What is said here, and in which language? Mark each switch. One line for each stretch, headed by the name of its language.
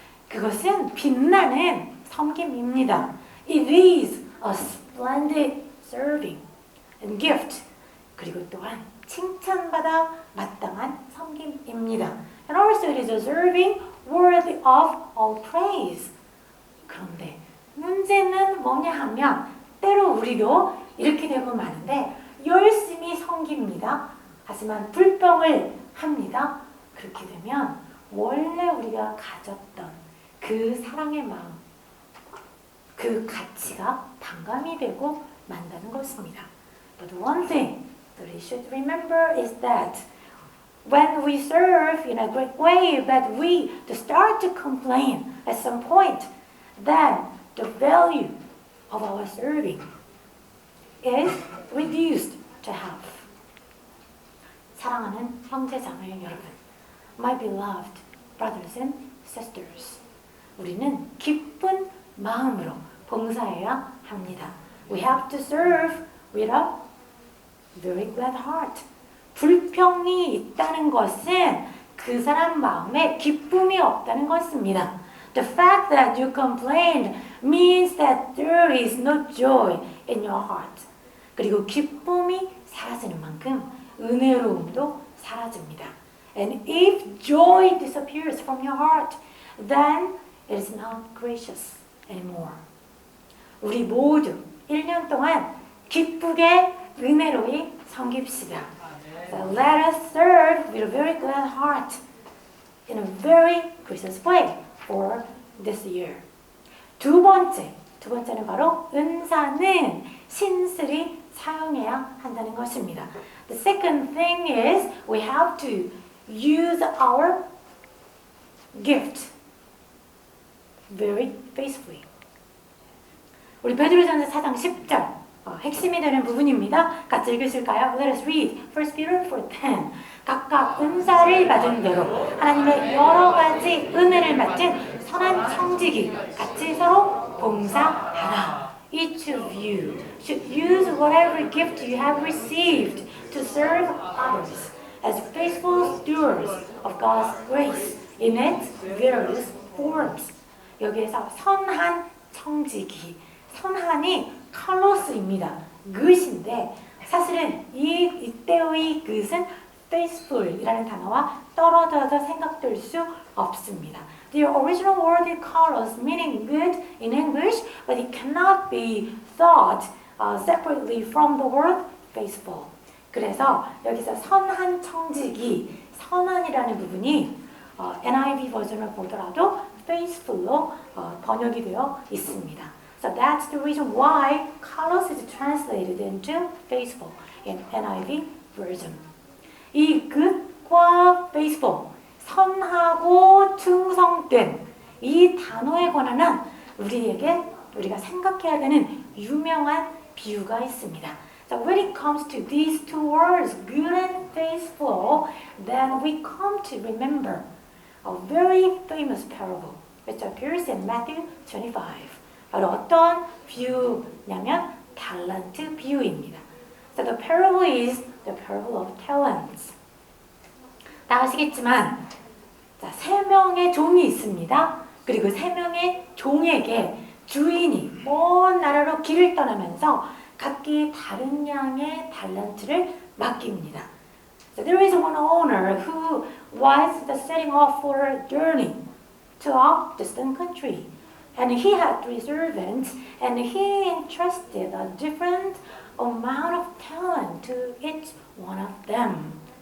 Korean: 그것은 빛나는 섬김입니다.
English: It is a splendid serving and gift.
Korean: 그리고 또한 칭찬받아 마땅한 섬김입니다.
English: And also it is a serving worthy of all praise.
Korean: 그런데 문제는 뭐냐 하면 때로 우리도 이렇게 되고 마는데 열심히 섬깁니다. 하지만 불평을 합니다. 그렇게 되면 원래 우리가 가졌던 그 사랑의 마음, 그 가치가 반감이 되고 만다는 것입니다.
English: But one thing that we should remember is that when we serve in a great way, that we start to complain at some point, then the value of our serving is reduced to half.
Korean: 사랑하는 형제자매 여러분,
English: my beloved brothers and sisters,
Korean: 우리는 기쁜 마음으로 봉사해야 합니다.
English: We have to serve with a very glad heart.
Korean: 불평이 있다는 것은 그 사람 마음에 기쁨이 없다는 것입니다.
English: The fact that you complained means that there is no joy in your heart.
Korean: 그리고 기쁨이 사라지는 만큼 은혜로움도 사라집니다.
English: And if joy disappears from your heart, then it is not gracious anymore.
Korean: 우리 모두 1년 동안 기쁘게 은혜로이 섬깁시다.
English: So let us serve with a very glad heart in a very gracious way for this year.
Korean: 두 번째는 바로 은사는 신실히 사용해야 한다는 것입니다.
English: The second thing is we have to use our gift very faithfully.
Korean: 우리 베드로전서 4장 10절 핵심이 되는 부분입니다. 같이 읽으실까요?
English: Let us read 1 Peter 4:10.
Korean: 각각 은사를 받은 대로 하나님의 여러 가지 은혜를 맡은 선한 청지기 같이 서로 봉사하라.
English: Each of you should use whatever gift you have received to serve others as faithful stewards of God's grace in its various forms.
Korean: 여기에서 선한 청지기, 선한이 칼로스입니다. 그릇인데 사실은 이때의 그릇은 faithful이라는 단어와 떨어져서 생각될 수 없습니다.
English: The original word is kalos, meaning good in English, but it cannot be thought separately from the word faithful.
Korean: 그래서 여기서 선한 청지기, 선한이라는 부분이 NIV 버전을 보더라도 faithful로 번역이 되어 있습니다.
English: So that's the reason why kalos is translated into faithful in NIV version.
Korean: 이 good과 faithful, 선하고 충성된 이 단어에 관한 우리가 생각해야 되는 유명한 비유가 있습니다.
English: So when it comes to these two words, good and faithful, then we come to remember a very famous parable which appears in Matthew 25.
Korean: 바로 어떤 비유냐면 달란트 비유입니다.
English: So the parable is the parable of talents.
Korean: 다 아시겠지만 자, 3명의 종이 있습니다. 그리고 3명의 종에게 주인이 먼 나라로 길을 떠나면서 각기 다른 양의 달란트를 맡깁니다.
English: So there is one owner who was setting off for a journey to a distant country. And he had 3 servants, and he entrusted a different amount of talent to each one of them.